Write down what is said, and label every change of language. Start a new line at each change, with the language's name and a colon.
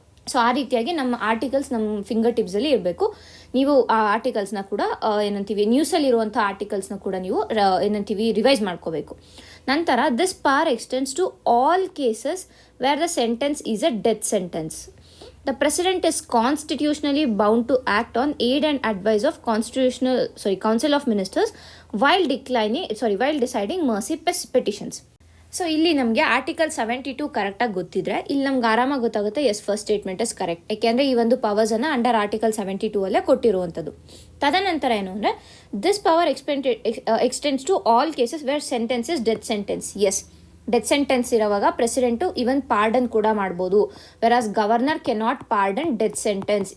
Kannada: So ಆ ರೀತಿಯಾಗಿ ನಮ್ಮ ಆರ್ಟಿಕಲ್ಸ್ ನಮ್ಮ ಫಿಂಗರ್ ಟಿಪ್ಸಲ್ಲಿ ಇರಬೇಕು. ನೀವು ಆ ಆರ್ಟಿಕಲ್ಸ್ನ ಕೂಡ ನ್ಯೂಸಲ್ಲಿ ಇರುವಂಥ ಆರ್ಟಿಕಲ್ಸ್ನ ಕೂಡ ನೀವು ರಿವೈಸ್ ಮಾಡ್ಕೋಬೇಕು.
English: ನಂತರ this power extends to all cases where the sentence is a death sentence. The President is constitutionally bound to act on aid and advice of Council of Ministers while deciding mercy petitions.
Kannada: So ಇಲ್ಲಿ ನಮಗೆ article 72 ಕರೆಕ್ಟಾಗಿ ಗೊತ್ತಿದ್ರೆ ಇಲ್ಲಿ ನಮ್ಗೆ ಆರಾಮಾಗಿ ಗೊತ್ತಾಗುತ್ತೆ
English: Yes first statement is correct.
Kannada: ಯಾಕೆಂದರೆ ಈ ಒಂದು ಪವರ್ಸನ್ನು ಅಂಡರ್ ಆರ್ಟಿಕಲ್ 72 ಅಲ್ಲೇ ಕೊಟ್ಟಿರುವಂಥದ್ದು. ತದನಂತರ ಏನು ಅಂದರೆ
English: This power extends to all cases where sentence is death sentence.
Kannada: S, death sentence ಇರೋವಾಗ president even pardon ಕೂಡ ಮಾಡ್ಬೋದು,
English: Whereas governor cannot pardon death sentence.